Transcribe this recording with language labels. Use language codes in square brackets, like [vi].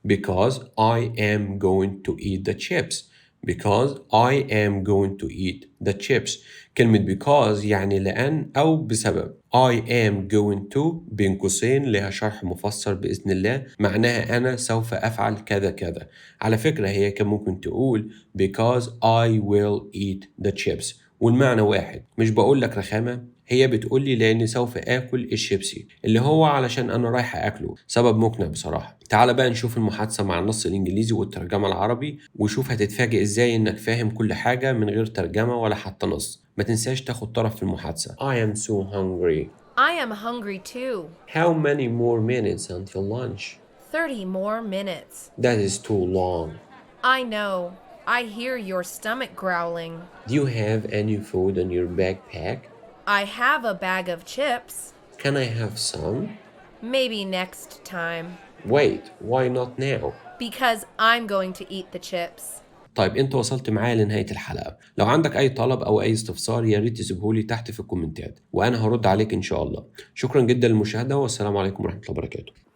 [en] Because I am going to eat the chips. Because I am going to eat the chips. [ar] كلمة because يعني لأن أو بسبب. [en] I am going to [ar] بين قوسين لها شرح مفسر بإذن الله، معناها أنا سوف أفعل كذا كذا. على فكرة هي كان ممكن تقول [en] because I will eat the chips، [ar] والمعنى واحد. مش بقول لك رخامة، هي بتقول لي لأني سوف آكل الشيبسي اللي هو علشان أنا رايحة أكله. سبب مقنع بصراحة. تعال بقى نشوف المحادثة مع النص الإنجليزي والترجمة العربي، وشوف هتتفاجئ إزاي إنك فاهم كل حاجة من غير ترجمة ولا حتى نص. ما تنساش تاخد طرف في المحادثة. [en] I am so hungry. I am hungry too. How many more minutes until lunch? 30 more minutes. That is too long. I know. I hear your stomach growling. Do you have any food in your backpack? I have a bag of chips. Can I have some? Maybe next time. Wait, why not now? Because I'm going to eat the chips. [ar] طيب انت وصلت معايا لنهاية الحلقة. لو عندك اي طلب او اي استفسار يا ريت تسيبهولي تحت في الكومنتات وانا هرد عليك ان شاء الله. شكرا جدا للمشاهدة والسلام عليكم ورحمة الله وبركاته.